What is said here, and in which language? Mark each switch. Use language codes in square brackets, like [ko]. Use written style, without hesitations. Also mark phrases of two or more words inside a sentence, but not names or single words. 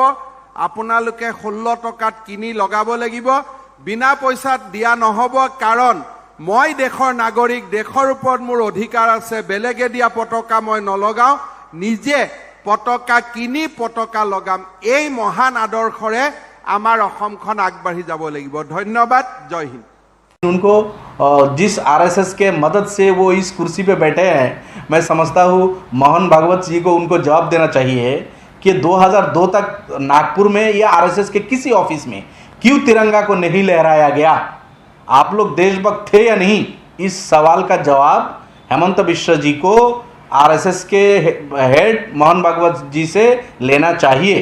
[as] আপোনালোকে 16 টকাত কিনি লগাব লাগিব, বিনা পইচাত দিয়া নহ'ব। কাৰণ মই দেশৰ নাগৰিক, দেশৰ ওপৰত মোৰ অধিকাৰ আছে, বেলেগে দিয়া পতাকা মই নলগাওঁ, নিজে পতাকা কিনি পতাকা লগাম। এই মহান আদৰ্শৰে আমাৰ অসমখন আগবাঢ়ি যাব লাগিব। ধন্যবাদ, জয় হিন্দ। [hi] उनको जिस आरएसएस के मदद से वो इस कुर्सी पे बैठे हैं, मैं समझता हूँ मोहन भागवत जी को उनको जवाब देना चाहिए कि 2002 तक नागपुर में या आरएसएस के किसी ऑफिस में क्यों तिरंगा को नहीं लहराया गया? आप लोग देशभक्त थे या नहीं? इस सवाल का जवाब हेमंत बिश्व जी को आरएसएस के हेड मोहन भागवत जी से लेना चाहिए।